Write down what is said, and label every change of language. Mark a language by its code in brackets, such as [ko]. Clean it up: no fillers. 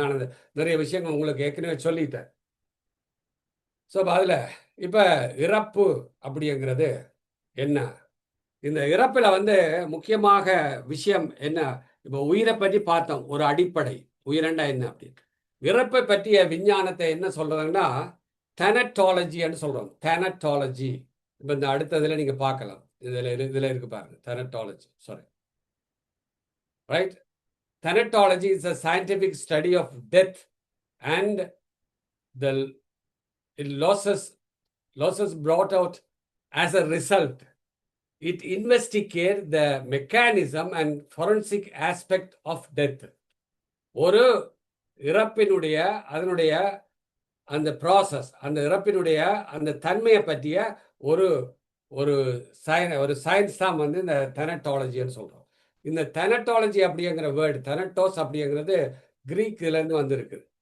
[ta] நான் நிறைய விஷயங்கள் உங்களுக்கு ஏற்கனவே சொல்லிட்டேன். ஸோ அதில் இப்போ இறப்பு அப்படிங்கிறது என்ன, இந்த இறப்பில் வந்து முக்கியமாக விஷயம் என்ன. இப்போ உயிரை பற்றி பார்த்தோம், ஒரு அடிப்படை உயிரண்டா என்ன அப்படின்னு. இறப்பை பற்றிய விஞ்ஞானத்தை என்ன சொல்றதுன்னா தெனட்டாலஜின்னு சொல்றோம். தெனட்டாலஜி இப்போ இந்த அடுத்ததில் நீங்கள் பார்க்கலாம். இதில் இருக்கு பாருங்க, தெனட்டாலஜி. Sorry, right. [en] Thanatology is a scientific study of death and the losses brought out as a result. It investigates the mechanism and forensic aspect of death. [ta] ஒரு இறப்பினுடைய அதனுடைய அந்த ப்ராசஸ், அந்த இறப்பினுடைய அந்த தன்மையை பற்றிய ஒரு ஒரு சயின்ஸ் தான் வந்து இந்த தெனட்டாலஜின்னு சொல்கிறோம். இந்த தெனட்டாலஜி அப்படிங்கிற வேர்டு, தெனட்டோஸ் அப்படிங்கிறது கிரீக்கிலேருந்து வந்திருக்கு.